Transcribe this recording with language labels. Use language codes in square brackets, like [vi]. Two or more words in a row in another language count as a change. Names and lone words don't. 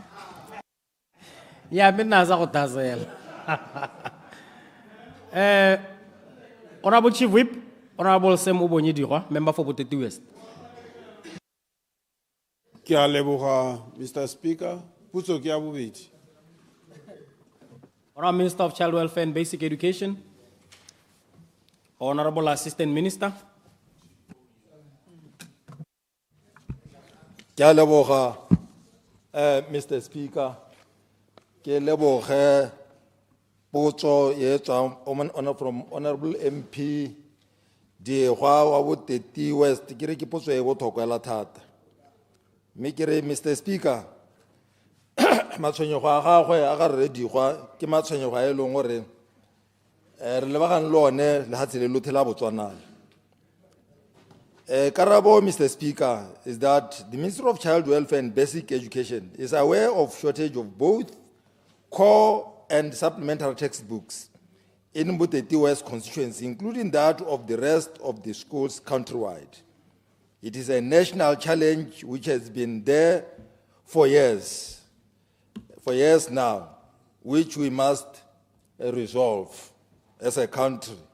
[tn] Ya me nna sa go thasela. [en] Honorable Chief Whip, Honorable Sam Ubonyedigwa, member for Boteti West. [tn] Ke a leboga, [en] Mr. Speaker. [tn] Potso ke ya bobedi. [en] Honorable Minister of Child Welfare and Basic Education. Honorable Assistant Minister. [tn] Ke a leboga, [en] Mr. Speaker. [tn] Ke leboge potso e tswang [en] from Honorable MP [tn] Ďeghwa wa Boteti West. Ke re ke potso e botlhokwa fela thata. Mme ke re, Mr. Speaker, matshwenyego a gagwe a ga rre Ďeghwa ke matshwenyego a e leng gore re lebagane le one lefatshe le lotlhe la Botswana. Karabo, [en] Mr. Speaker, is that the Ministry of Child Welfare and Basic Education is aware of shortage of both core and supplementary textbooks in Boteti West constituency, including that of the rest of the schools countrywide. It is a national challenge which has been there for years now, which we must resolve as a country.